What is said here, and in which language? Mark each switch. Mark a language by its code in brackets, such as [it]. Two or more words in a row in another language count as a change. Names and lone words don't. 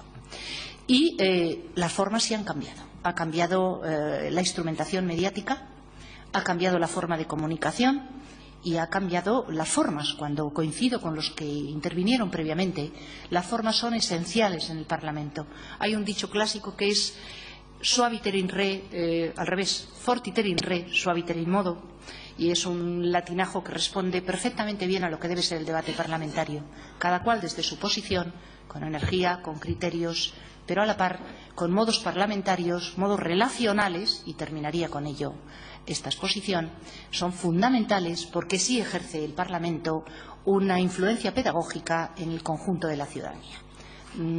[es] Y las formas sí han cambiado. Ha cambiado la instrumentación mediática, ha cambiado la forma de comunicación y ha cambiado las formas. Cuando coincido con los que intervinieron previamente, las formas son esenciales en el Parlamento. Hay un dicho clásico que es [la] suaviter in re, [es] al revés, [la] fortiter in re, suaviter in modo, [es] y es un latinajo que responde perfectamente bien a lo que debe ser el debate parlamentario, cada cual desde su posición, con energía, con criterios, pero a la par con modos parlamentarios, modos relacionales, y terminaría con ello esta exposición, son fundamentales porque sí ejerce el Parlamento una influencia pedagógica en el conjunto de la ciudadanía.